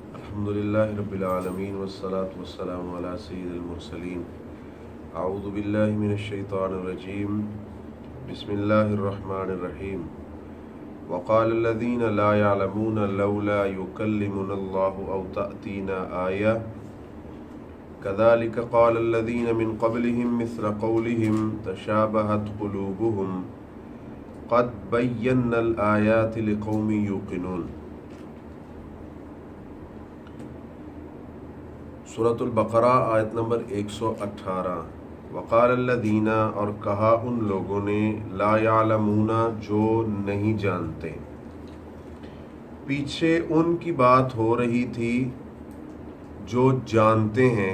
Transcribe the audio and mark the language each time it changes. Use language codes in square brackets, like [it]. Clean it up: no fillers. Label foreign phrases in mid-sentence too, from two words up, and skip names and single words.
[ar] الحمد لله رب العالمين والصلاة والسلام على سيد المرسلين أعوذ بالله من الشيطان الرجيم بسم الله الرحمن الرحيم وقال الذين لا يعلمون لولا يكلمنا الله أو تأتينا آية كذلك قال الذين من قبلهم مثل قولهم تشابهت قلوبهم قد بينا الآيات لقوم يوقنون. [hi] सूरतुल बकरा आयत नंबर 118। वक़ालल्लज़ीना, और कहा उन लोगों ने, [ar] لا يعلمون, [hi] जो नहीं जानते। पीछे उनकी बात हो रही थी जो जानते हैं।